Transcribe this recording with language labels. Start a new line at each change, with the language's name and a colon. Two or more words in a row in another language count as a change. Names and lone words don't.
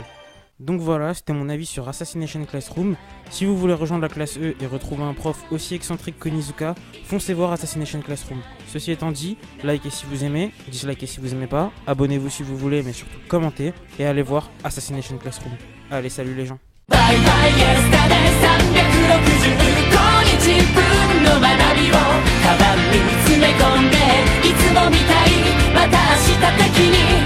French: Donc voilà, c'était mon avis sur Assassination Classroom. Si vous voulez rejoindre la classe E et retrouver un prof aussi excentrique que Nizuka, foncez voir Assassination Classroom. Ceci étant dit, likez si vous aimez, dislikez si vous aimez pas, abonnez-vous si vous voulez, mais surtout commentez, et allez voir Assassination Classroom. Allez, salut les gens.
English: Bye bye yesterday
Japanese: 365 日分の学びをカバンに詰め込んでいつもみたいまた明日的に